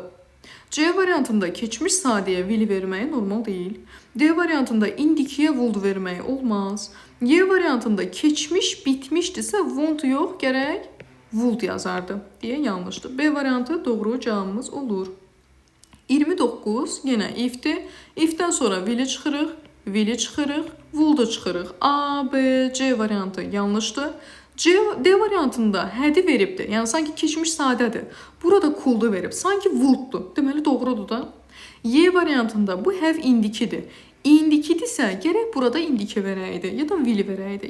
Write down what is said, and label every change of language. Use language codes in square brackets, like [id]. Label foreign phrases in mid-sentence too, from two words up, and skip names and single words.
[az] C variantında keçmiş sadəyə will verməyə normal deyil. D variantında indikiyə would verməyə olmaz. Y variantında keçmiş bitmişdirsə won't yox, gərək would yazardı deyə yanlışdır. B variantı doğru cavabımız olur. 29 yenə if-dir. If-dən sonra will-i çıxırıq, would-u çıxırıq. A, B, C variantı yanlışdır. D variantında had-i veribdir. Yəni sanki keçmiş sadədir. Burada could-u verib. Sanki would-dur. Deməli doğrudur da. Y variantında bu have indikidir. İndikidirsə gərək burada indiki verəydi ya da will verəydi.